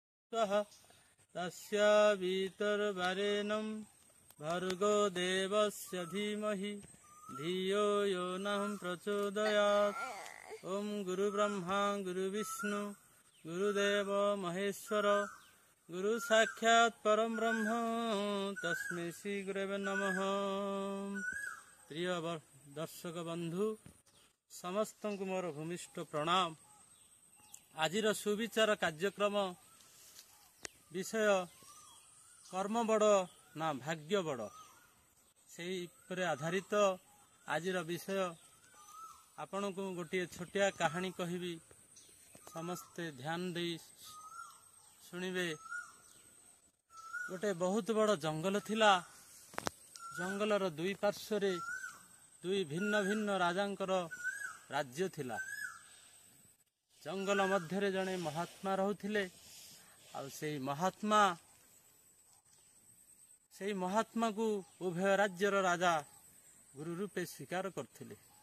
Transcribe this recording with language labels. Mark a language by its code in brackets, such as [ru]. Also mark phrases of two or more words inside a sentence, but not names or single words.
[sa] स्वः तस्य वितर्वरेण्यं भर्गो देवस्य धीमहि धियो यो नः प्रचोदयात्। ओम गुरु ब्रह्मा गुरु विष्णु गुरुदेव महेश्वर गुरु साक्षात् परम ब्रह्म तस्मै श्री गुरवे नमः। [or] ପ୍ରିୟ ଦର୍ଶକ ବନ୍ଧୁ ସମସ୍ତ କୁ ମୋର ଭୂମିଷ୍ଠ ପ୍ରଣାମ। ଆଜିର ସୁବିଚାର କାର୍ଯ୍ୟକ୍ରମ ବିଷୟ କର୍ମ ବଡ଼ ନା ଭାଗ୍ୟ ବଡ଼ ସେ ଆଧାରିତ ଆଜିର ବିଷୟ ଆପଣ କୁ ଗୋଟେ ଛୋଟିଆ କାହାଣୀ କହିବି ସମସ୍ତେ ଧ୍ୟାନ ଦେଇ ଶୁଣିବେ। ଗୋଟେ ବହୁତ ବଡ଼ ଜଙ୍ଗଲ ଥିଲା। ଜଙ୍ଗଲର ଦୁଇ ପାର୍ଶ୍ୱ ଦୁଇ ଭିନ୍ନ ଭିନ୍ନ ରାଜାଙ୍କର ରାଜ୍ୟ ଥିଲା। ଜଙ୍ଗଲ ମଧ୍ୟ ଜଣେ ମହାତ୍ମା ରହୁଥିଲେ। ଆ ସେ ମହାତ୍ମା କୁ ଉଭୟ ରାଜ୍ୟର ରାଜା ଗୁରୁ ରୂପେ ସ୍ୱୀକାର କରୁଥିଲେ।